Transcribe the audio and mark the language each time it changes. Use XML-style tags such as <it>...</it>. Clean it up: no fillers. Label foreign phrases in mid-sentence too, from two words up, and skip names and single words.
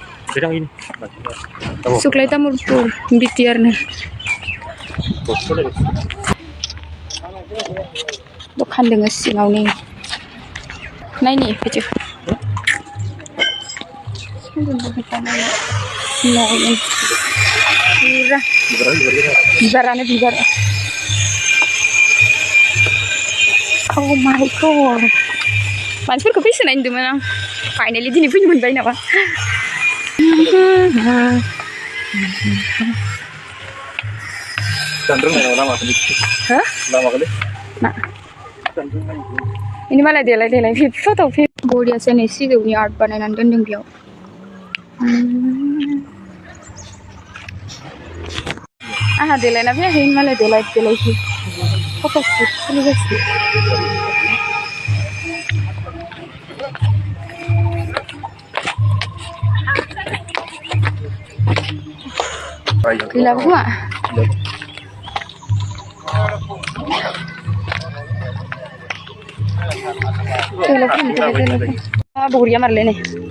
<brx>सुक्लाय तामुलपुर बिटिआरनो दखान दङ सिङावनो नायनि भिडिअ बिबारानो बिबार</brx> <en>oh my god</en> <brx>मानसिफोरखौ फैसोनाय नुदोंमोन आं फाइनालि दिनै फैनो मोनबाय नामा</brx> <id>ini malah delay foto</id> <brx>bodiaसो नै सिजौनि आर्ट बानायनानै दोनदों बेयाव आहा देलायना फैयाखै मालाय देलाय</brx> <en>photo shoot</en> <brx>सोलिगासिनो गैलाबो खोमा बरिया मारलै नै</brx>